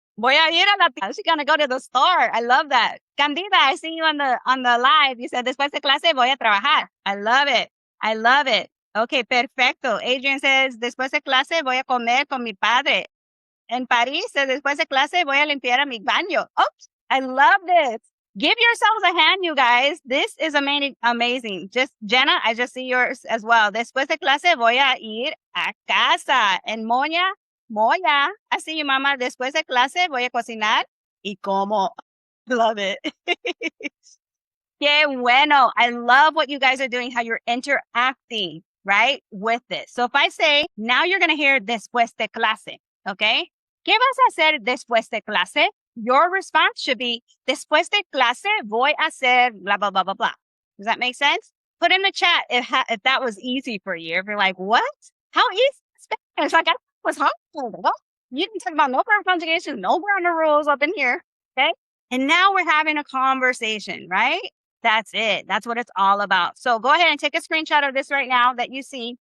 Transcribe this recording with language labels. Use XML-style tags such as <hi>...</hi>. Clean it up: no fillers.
<es>Voy a ir a la,</es> <en>she's going to go to the store. I love that. Candida, I see you on the live. You said,</en> <es>después de clase voy a trabajar.</es> <en>I love it. I love it.</en> <es>Okay, perfecto. Adrian says, después de clase voy a comer con mi padre. En París says, después de clase voy a limpiar a mi baño.</es> <en>Oops, I love this. Give yourselves a hand, you guys. This is amazing. Just Jenna, I just see yours as well.</en> <es>Después de clase voy a ir a casa. En Moya,</es> <en>I see you, mama.</en> <es>Después de clase voy a cocinar y como.</es> <en>Love it.</en> <es>Que bueno.</es> <en>I love what you guys are doing, how you're interacting, right, with this. So if I say, now you're going to hear</en> <es>después de clase,</es> <en>okay?</en> <es>¿Qué vas a hacer después de clase?</es> <en>Your response should be,</en> <es>después de clase voy a hacer blah, blah, blah, blah, blah.</es> <en>Does that make sense? Put in the chat if that was easy for you. If you're like, what? How easy is Spanish? Like, I was hard. Well, you can talk about no grammar conjugation, no grammar rules up in here, okay? And now we're having a conversation, right? That's it. That's what it's all about. So go ahead and take a screenshot of this right now that you see.</en>